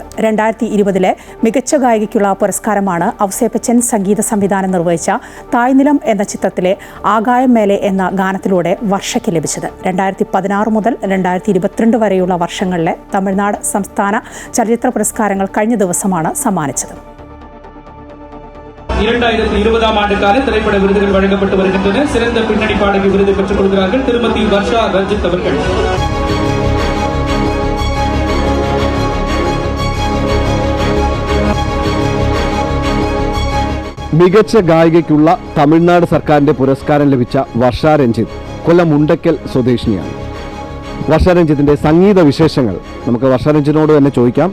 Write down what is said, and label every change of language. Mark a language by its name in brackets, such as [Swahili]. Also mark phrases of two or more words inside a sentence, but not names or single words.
[Malayalam] 2020 മികച്ച ഗായികയ്ക്കുള്ള പുരസ്കാരമാണ് ഔസേപ്പച്ചൻ സംഗീത സംവിധാനം നിർവഹിച്ച തായ്നിലം എന്ന ചിത്രത്തിലെ ആകായം മേലെ എന്ന ഗാനത്തിലൂടെ വർഷയ്ക്ക് ലഭിച്ചത്. 2016 മുതൽ 2022 വരെയുള്ള വർഷങ്ങളിലെ തമിഴ്നാട് സംസ്ഥാന ചലച്ചിത്ര പുരസ്കാരങ്ങൾ കഴിഞ്ഞ ദിവസമാണ് സമ്മാനിച്ചത്. [Tamil] 2020ஆம் ஆண்டுக்கான திரைப்பட விருதுகள் வழங்கப்பட்டு வருகின்றன. சிறந்த பின்னணி பாடகி விருது பெற்றுக் கொள்கிறார்கள் திருமதி வர்ஷா ரஞ்சித் அவர்கள். [Malayalam] മികച്ച ഗായികയ്ക്കുള്ള തമിഴ്നാട് സർക്കാരിന്റെ പുരസ്കാരം ലഭിച്ച വർഷ രഞ്ജിത്ത് കൊല്ലം മുണ്ടക്കൽ സ്വദേശിനിയാണ്. വർഷ രഞ്ജിത്തിന്റെ സംഗീത വിശേഷങ്ങൾ നമുക്ക് വർഷ രഞ്ജിത്തിനോട് തന്നെ ചോദിക്കാം.